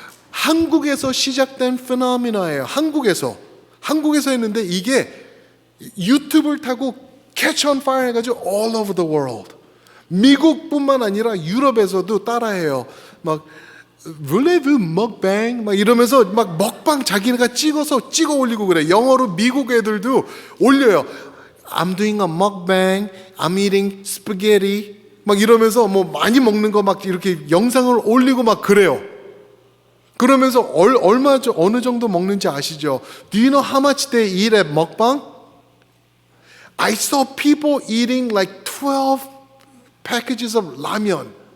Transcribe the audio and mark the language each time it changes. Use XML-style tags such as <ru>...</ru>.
<ko>한국에서 시작된 페노미나예요. 한국에서 했는데 이게 유튜브를 타고</ko> <en>catch on fire</en> <ko>해가지고</ko> <en>all over the world.</en> <ko>미국뿐만 아니라 유럽에서도 따라해요. Voulez-vous 먹방? 이러면서 먹방 자기네가 찍어 올리고 그래. 영어로 미국 애들도 올려요.</ko> <en>I'm doing a mukbang. I'm eating spaghetti.</en> <ko>이러면서 많이 먹는 거 이렇게 영상을 올리고 그래요. 그러면서 어느 정도 먹는지 아시죠?</ko> <en>Do you know how much they eat at 먹방? I saw people eating like 12 packages of ramen.</en>